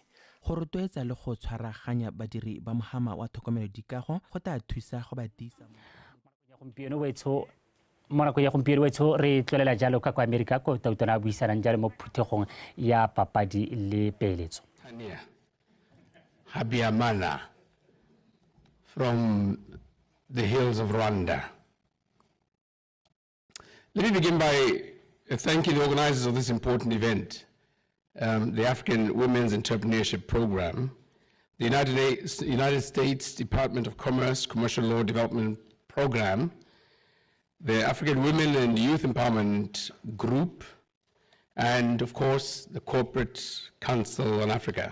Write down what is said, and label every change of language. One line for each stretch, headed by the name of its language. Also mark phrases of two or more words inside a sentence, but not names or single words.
Tswana: go rotloetsa le go tshwaraganya badiri ba mohama wa tlhokomelo dikago go tla thusa go ba tiisa mo nako ya gompieno wetso re tlolela jalo ka kwa Amerika ko tautona a buisanang jalo mo phuthegong ya papadi le peeletso.
English: Habiyamana from the hills of Rwanda. Let me begin by thanking the organizers of this important event, the African Women's Entrepreneurship Program, the United States Department of Commerce Commercial Law Development Program, the African Women and Youth Empowerment Group, and of course, the Corporate Council on Africa.